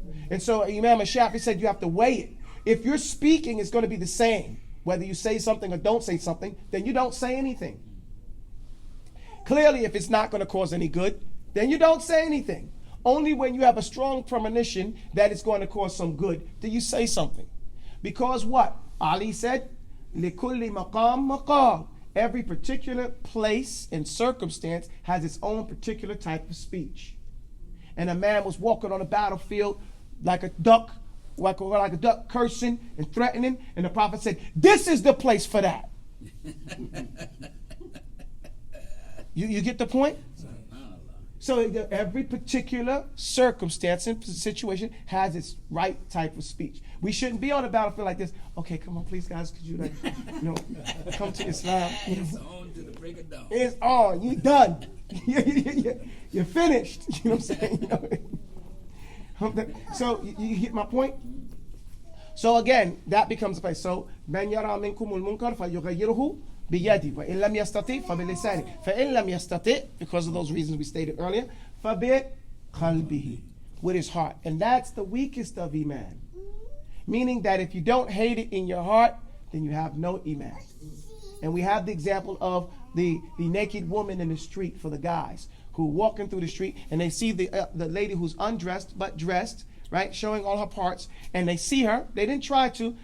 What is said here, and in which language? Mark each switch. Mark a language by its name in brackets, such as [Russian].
[English] And so Imam Shafi said you have to weigh it. If you're speaking, it's going to be the same. Whether you say something or don't say something, then you don't say anything. Clearly, if it's not going to cause any good, then you don't say anything. Only when you have a strong premonition that it's going to cause some good do you say something. Because what? Ali said, [Arabic] لِكُلِّ مَقَامٍ مَقَامٍ. [English] Every particular place and circumstance has its own particular type of speech. And a man was walking on a battlefield like a duck, like a duck cursing and threatening, and the Prophet said, "This is the place for that." You get the point? So every particular circumstance and situation has its right type of speech. We shouldn't be on a battlefield like this. Okay, come on, please, guys, could you come to Islam? It's on to the break of dawn. It's on. You done. You're finished. You know what I'm saying? So you get my point? So again, that becomes a place. So [Arabic] من يرى منكم المنكر فيغيره بيده وإن لم يستطع فبلسانه فإن لم يستطع, [English] because of those reasons we stated earlier, [Arabic] فبقلبه, [English] with his heart. And that's the weakest of Iman. Meaning that if you don't hate it in your heart, then you have no Iman. And we have the example of the naked woman in the street for the guys who are walking through the street and they see the lady who's undressed but dressed, right, showing all her parts, and they see her. They didn't try to.